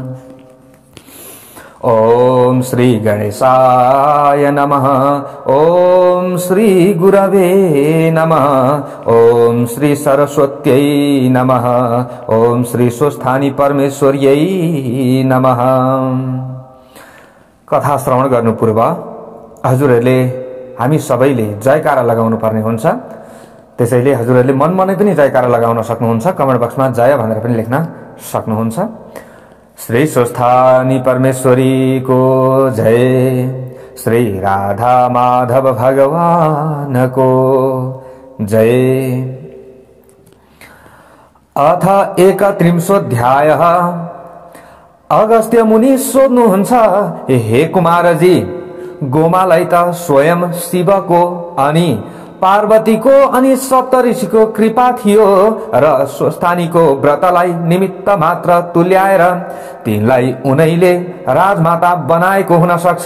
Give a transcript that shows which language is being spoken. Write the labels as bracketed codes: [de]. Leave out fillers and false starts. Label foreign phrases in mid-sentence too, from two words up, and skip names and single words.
[sa] ओम श्री गणेशाय नमः। ओम श्री गुरवे नमः। ओम श्री सरस्वत्यै नमः। ओम श्री स्वस्थानी परमेश्वर्यै नमः। [ne] कथा श्रवण गर्नु पूर्व हजुरहरुले हामी सबैले जयकारा लगाउनु पर्ने हुन्छ। त्यसैले हजुरहरुले मनमनै पनि जयकारा लगाउन सक्नुहुन्छ। कमेन्ट बक्समा जय भनेर पनि लेख्न सक्नुहुन्छ। श्री स्वस्थानी परमेश्वरी को जय, श्री राधा माधव भगवान को जय। अथ 31 अगस्त्य मुनि सोध्नुहुन्छ, हे कुमारजी, गोमालाई त स्वयं शिवको अनि पार्वतीको अनि सप्तऋषिको कृपा थियो र स्वस्थानीको व्रतलाई निमित्त मात्र तुल्याएर तिनलाई उनैले राजमाता बनाएको हुन सक्छ।